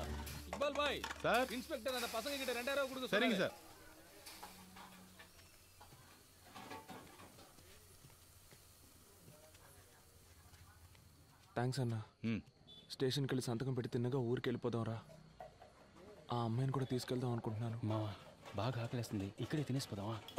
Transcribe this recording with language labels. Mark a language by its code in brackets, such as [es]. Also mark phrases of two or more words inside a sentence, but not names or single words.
[ta] இக்பால் பாய் சார், இன்ஸ்பெக்டர் அந்த பசங்க கிட்ட 2000 ரூபாய் கொடுக்க. சரிங்க சார். [te] థ్యాంక్స్ అన్నా. స్టేషన్కి వెళ్ళి సంతకం పెట్టి తిన్నగా ఊరికి వెళ్ళిపోదాం రా. ఆ అమ్మాయిని కూడా తీసుకెళ్దాం అనుకుంటున్నాను. మావా, బాగా ఆకలేస్తుంది, ఇక్కడే తినేసిపోదామా?